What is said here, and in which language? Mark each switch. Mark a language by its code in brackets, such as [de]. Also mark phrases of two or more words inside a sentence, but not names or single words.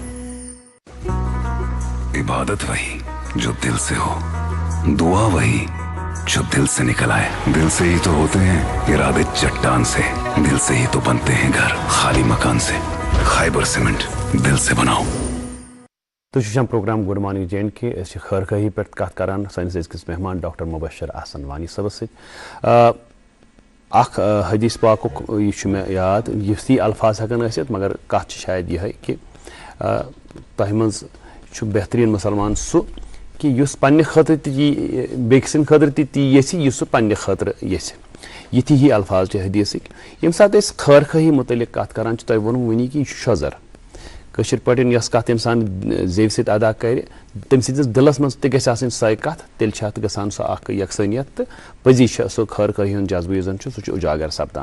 [ur] عبادت وہی جو دل سے ہو, دعا وہی جو دل سے نکل آئے. دل سے ہی تو ہوتے ہیں ارادے چٹان سے, دل سے ہی تو بنتے ہیں گھر خالی مکان سے. خیبر سیمنٹ دل سے بناؤ. [ks] تو ہم پروگرام گڈ مارننگ جے اینڈ کے خیر خواہی پہ کت کران سانس أزکِس مہمان ڈاکٹر مبشر احسن وانی صٲبس سۭتۍ. اخ حدیث پاکُک یہ مےٚ یاد, یِتھی الفاظ ہٮ۪کن ٲسِتھ مگر کتھ چھِ شاید یِہے کہِ تۄہہِ منٛز چھُ بہتریٖن مُسلمان سُہ کہ یُس پننہِ خٲطرٕ تہِ یی بیٚکہِ سٕنٛدِ خٲطرٕ تہِ تی یژھِ یُس سُہ پننہِ خٲطرٕ یژھِ. یِتھی ہی الفاظ چھِ حدیثٕکۍ. ییٚمہِ ساتہٕ أسۍ خٲر خٲہی متعلق کتھ کران چھِ, تۄہہِ ووٚنوُ وٕنی کہِ یہِ چھُ شۄزر. کٲشِر پٲٹھۍ یۄس کتھ اِنسان زیوِ سۭتۍ ادا کرِ تٔمۍ سٕنٛدِس دِلس منٛز تہِ گژھِ آسٕنۍ سۄے کتھ, تیٚلہِ چھِ اتھ گژھان سۄ اکھ یکسٲنیت تہٕ پٔزی چھِ سُہ خٲر خٲہی ہُنٛد جذبہٕ یُس زن چھُ سُہ چھُ اُجاگر سپدان.